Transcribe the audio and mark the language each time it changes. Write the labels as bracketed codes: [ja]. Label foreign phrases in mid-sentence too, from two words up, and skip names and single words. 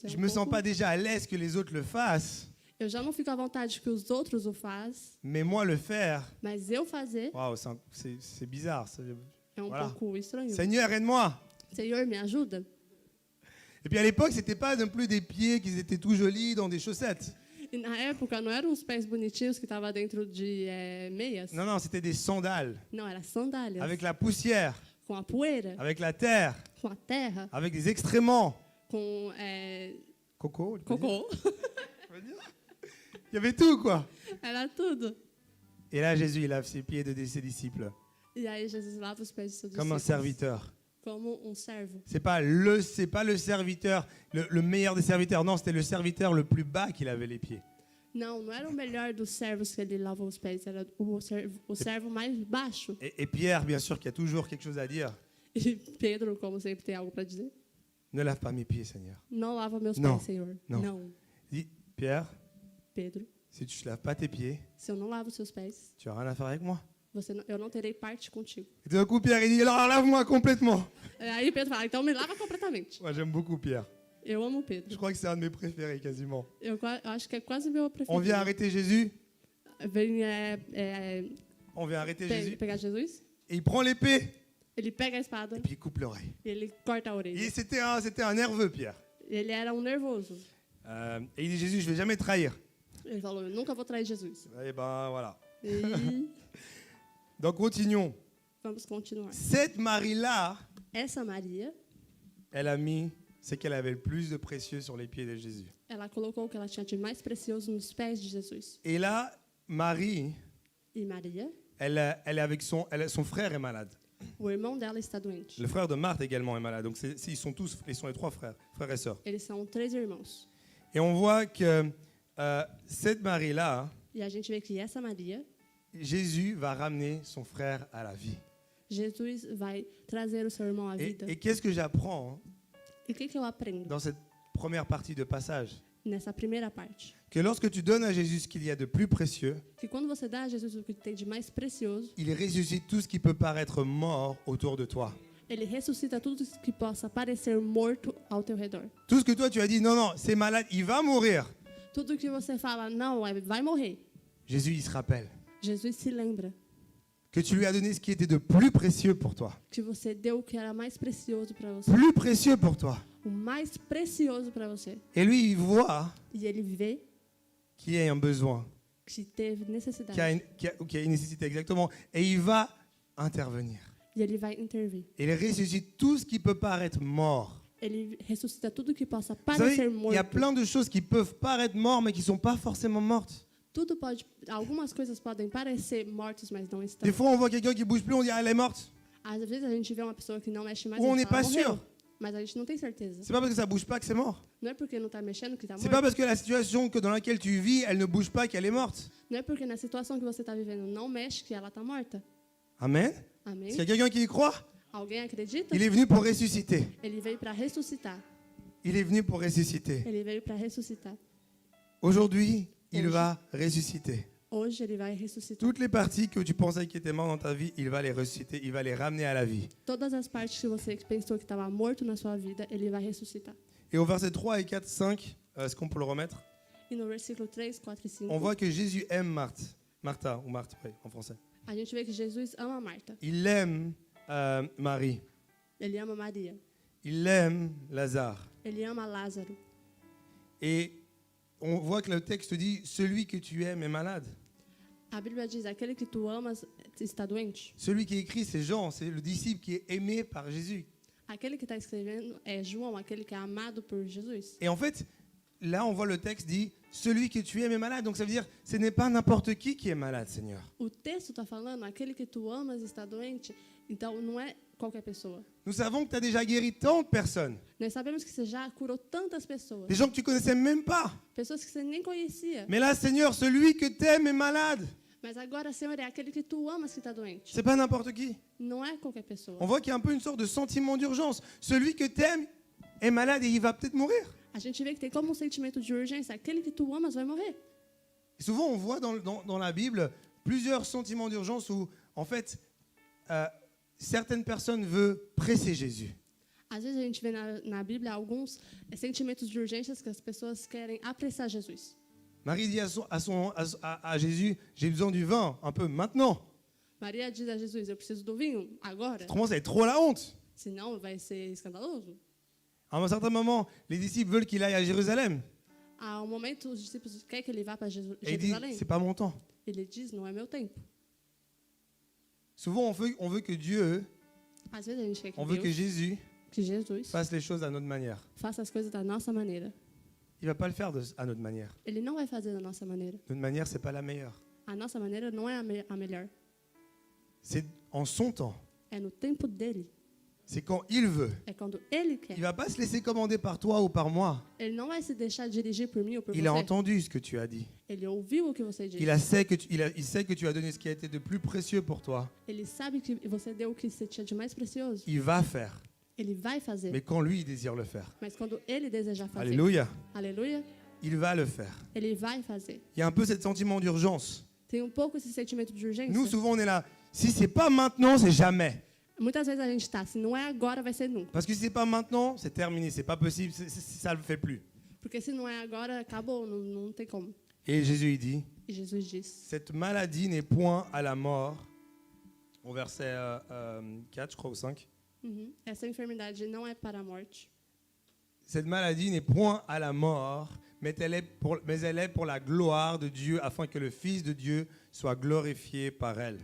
[fr] Je me sens pas déjà à l'aise que les autres le fassent, [pt] Eu já não fico à vontade que os outros o faz, [fr] mais moi le faire, [pt] mas eu fazer [fr] waouh, c'est bizarre. [pt] é [fr] Voilà. [pt] pouco estranho. [fr] Seigneur, aide-moi. [pt] Senhor, me ajuda? [fr] Et puis à l'époque, c'était pas non plus des pieds qui étaient tout jolis dans des chaussettes. [pt] E na época não eram os pés bonitinhos que estavam dentro de meias. [fr] Non, non, c'était des sandales, [pt] Não, era sandálias. [fr] avec la poussière, [pt] Com a poeira, [fr] avec la terre, [pt] com a terra, [fr] avec des excréments. [pt] com [fr] Coco, tu peux dire [pt] cocô. [fr] On va dire. Il y avait tout, quoi. [pt] Era tudo. [fr] Et là, Jésus, il lave ses pieds de ses disciples, [pt] E aí Jesus lava os pés de seus [fr] comme un [pt] discípulos. [fr] serviteur. [pt] Como servo. [fr] C'est pas le serviteur, le meilleur des serviteurs. Non, c'était le serviteur le plus bas qui lavait les pieds. [pt] Não era o melhor dos servos que ele lavou os pés, era o servo mais baixo. [fr] Et Pierre, bien sûr, qui a toujours quelque chose à dire. [pt] E Pedro, como sempre, tem algo para dizer. [fr] Ne lave pas mes pieds, Seigneur. [pt] Não lava meus Não. pés, Senhor. Não. Não. [fr] Il dit, Pierre, [pt] Pedro, [fr] si tu ne laves pas tes pieds, [pt] se eu não lavo os seus pés, [fr] tu n'as rien à faire avec moi. [pt] eu não terei parte contigo. [fr] Et tout d'un coup, Pierre, il dit, alors lave-moi complètement. [pt] Aí Pedro fala, então me lava completamente. [fr] Moi, j'aime beaucoup Pierre. [pt] Eu amo [fr] Je [pt] Pedro. [fr] crois que c'est un de mes préférés, quasiment. [pt] Eu acho que é quase meu preferido. [fr] On vient arrêter Jésus. [pt] Vem [fr] On vient arrêter Jésus. [pt] pegar Jesus, [fr] Et il prend l'épée. [pt] ele pega a espada [fr] Et puis il coupe l'oreille. [pt] e ele corta a orelha. [fr] Et c'était un nerveux, Pierre. [pt] Ele era nervoso. [fr] Et il dit, Jésus, je ne vais jamais te trahir. [pt] Ele falou, eu nunca vou trair Jesus. [fr] Et ben voilà. [pt] E [fr] Donc continuons. [pt] vamos continuar. [fr] Cette Marie-là, [pt] Essa Maria, [fr] elle a mis ce qu'elle avait le plus de précieux sur les pieds de Jésus. [pt] ela colocou o que ela tinha de mais precioso nos pés de Jesus. [fr] Et là, Marie, [pt] E Maria, [fr] elle est avec son frère est malade. [pt] o irmão dela está doente. [fr] Le frère de Marthe également est malade. Donc ils sont les trois frères et sœurs. [pt] Eles são 3 irmãos. [fr] Et on voit que cette Marie-là, [pt] E a gente vê que essa Maria, [fr] Jésus va ramener son frère à la vie. [pt] Jesus vai trazer o seu irmão à vida. [fr] Et qu'est-ce que j'apprends [pt] E o que eu aprendo [fr] dans cette première partie de passage? [pt] nessa primeira parte? [fr] Que lorsque tu donnes à Jésus ce qu'il y a de plus précieux, [pt] Que quando você dá a Jesus o que tem de mais precioso, [fr] il ressuscite tout ce qui peut paraître mort autour de toi. [pt] ele ressuscita tudo que possa parecer morto ao teu redor. [fr] Tout ce que toi tu as dit, non, non, c'est malade, il va mourir. [pt] Tudo que você fala, não, vai morrer. [fr] Jésus, il se rappelle [pt] Jesus se lembra [fr] que tu lui as donné ce qui était de plus précieux pour toi. [pt] que você deu o que era mais precioso para você. [fr] Plus précieux pour toi. [pt] O mais precioso para você. [fr] Et lui, il voit [pt] E ele vê [fr] qu'il y a un besoin, [pt] que teve necessidade. [fr] qu'il y a une nécessité exactement. Et il va intervenir. [pt] E ele vai intervir. [fr] Et il ressuscite tout ce qui peut paraître mort. [pt] Ele ressuscita tudo que possa [fr] Vous savez, [pt] parecer [fr] il y a [pt] morto. [fr] plein de choses qui peuvent paraître mortes, mais qui ne sont pas forcément mortes. [pt] Tudo pode, algumas coisas podem parecer mortas, mas não estão. [fr] Des fois, on voit quelqu'un qui bouge plus, on dit ah, elle est morte. [pt] Às vezes a gente vê uma pessoa que não mexe mais, [fr] Ou [pt] a [fr] on [pt] gente [fr] n'est [pt] fala, [fr] pas [pt] morreu. [fr] sûr. [pt] Mas a gente não tem certeza. [fr] C'est pas parce que ça bouge pas que c'est mort. [pt] Não é porque não está mexendo que está [fr] C'est pas [pt] morto. [fr] parce que la situation dans laquelle tu vis, elle ne bouge pas qu'elle est morte. [pt] Não é porque na situação que você está vivendo não mexe que ela está morta. [fr] Amen. [pt] Amém? [fr] Est-ce qu'il y a quelqu'un qui y croit? [pt] Alguém acredita? [fr] Il est venu pour ressusciter. [pt] Ele veio para ressuscitar. [fr] Il est venu pour ressusciter. [pt] Ele veio para ressuscitar. [fr] Aujourd'hui, il [pt] Hoje. [fr] va ressusciter. [pt] Hoje ele vai ressuscitar. [fr] Toutes les parties que tu pensais qui étaient mortes dans ta vie, il va les ressusciter, il va les ramener à la vie. [pt] Todas as partes que você pensou que estava morto na sua vida, ele vai ressuscitar. [fr] Et au verset 3 et 4, 5, est-ce qu'on peut le remettre? [pt] E no versículo 3, 4 e 5, [fr] On voit que Jésus aime Marthe. Martha, ou Marthe, oui, en français. [pt] A gente vê que Jesus ama Marta. [fr] Il aime Marie. [pt] Ele ama Maria. [fr] Il aime Lazare. [pt] Ele ama Lázaro. [fr] Et on voit que le texte dit, celui que tu aimes est malade. [pt] A Bíblia diz, aquele que tu amas está doente. [fr] Celui qui écrit, c'est Jean, c'est le disciple qui est aimé par Jésus. [pt] Aquele que está escrevendo é João, aquele que é amado por Jesus. [fr] Et en fait, là, on voit le texte dit, celui que tu aimes est malade. Donc ça veut dire, ce n'est pas n'importe qui est malade, Seigneur. [pt] O texto está falando, aquele que tu amas está doente, então não é qualquer pessoa. [fr] Nous savons que tu as déjà guéri tant de personnes. [pt] Nós sabemos que você já curou tantas pessoas. [fr] Des gens que tu connaissais même pas. [pt] Pessoas que você nem conhecia. [fr] Mais là, Seigneur, celui que tu aimes est malade. [pt] Mas agora, Senhor, é aquele que tu amas que está doente. [fr] C'est pas n'importe qui. [pt] Não é qualquer pessoa. [fr] On voit qu'il y a un peu une sorte de sentiment d'urgence. Celui que tu aimes est malade et il va peut-être mourir. [pt] A gente vê que tem como um sentimento de urgência. Aquele que tu amas vai morrer. [fr] Et souvent, on voit dans la Bible plusieurs sentiments d'urgence où, en fait, certaines personnes veulent presser Jésus. [pt] Às vezes a gente vê na Bíblia alguns sentimentos de urgências que as pessoas querem apressar Jesus. [fr] Marie dit à Jésus, j'ai besoin du vin, un peu maintenant. [pt] Maria diz a Jesus, eu preciso do vinho agora, [fr] Ça commence à être trop la honte. [pt] senão vai ser escandaloso. [fr] À un certain moment, les disciples veulent qu'il aille à Jérusalem. [pt] Há um momento, os discípulos querem que ele vá para [fr] Et il dit, [pt] Jerusalém. [fr] c'est pas mon temps. [pt] Ele diz, não é meu tempo. [fr] Souvent, on veut que Dieu, [pt] Às vezes a gente quer [fr] on veut que [pt] Deus, [fr] Jésus [pt] que Jesus [fr] fasse les choses à notre manière. [pt] faça as coisas da nossa maneira. [fr] Il va pas le faire à notre manière. [pt] Ele não vai fazer da nossa maneira. [fr] Notre manière, c'est pas la meilleure. [pt] A nossa maneira não é a melhor. [fr] C'est en son temps. [pt] É no tempo dele. [fr] C'est quand il veut. [pt] É quando ele [fr] Il [pt] quer. [fr] va pas se laisser commander par toi ou par moi. [pt] Ele não vai se deixar dirigir por mim ou por [fr] Il a [pt] você. [fr] entendu ce que tu as dit. [pt] Ele ouviu o que você disse. [fr] Il sait que tu as donné ce qui a été de plus précieux pour toi. [pt] Ele sabe que você deu o que você tinha de mais precioso. [fr] Il va faire. [pt] Ele vai fazer. [fr] Mais quand lui, il désire le faire. [pt] Mas quando ele desejar fazer. [fr] Alléluia. [pt] Aleluia. [fr] Il va le faire. [pt] Ele vai fazer. [fr] Il y a un peu ce sentiment d'urgence. [pt] Tem um pouco esse sentimento de urgência. [fr] Nous, souvent, on est là. Si c'est pas maintenant, c'est jamais. [pt] Muitas vezes a gente está, se não é agora, vai ser nunca. [fr] Parce que si c'est pas maintenant, c'est terminé. C'est pas possible. Ça le fait plus. [pt] Porque se não é agora, acabou, não tem como. [fr] Et Jésus, il dit, [pt] E Jesus diz, [fr] cette maladie n'est point à la mort. Au verset 4, je crois, ou 5. [pt] essa enfermidade não é para a morte. [fr] Cette maladie n'est point à la mort, mais elle est pour la gloire de Dieu, afin que le Fils de Dieu soit glorifié par elle.